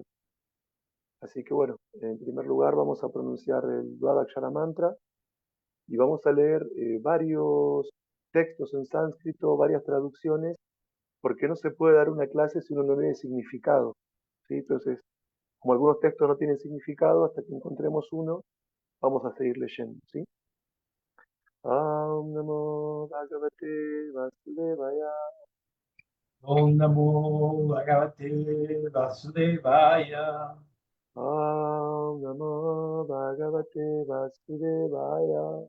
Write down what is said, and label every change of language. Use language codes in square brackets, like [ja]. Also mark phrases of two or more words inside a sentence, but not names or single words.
[es] Así que bueno, en primer lugar vamos a pronunciar el Dvadakshara Mantra y vamos a leer varios textos en sánscrito, varias traducciones, porque no se puede dar una clase si uno no tiene significado, ¿sí? Entonces, como algunos textos no tienen significado, hasta que encontremos uno, vamos a seguir leyendo, ¿sí? [sa] Om Namo Bhagavate Vasudevaya. Om Namo Bhagavate Vasudevaya. Om Namo Bhagavate Vasudevaya.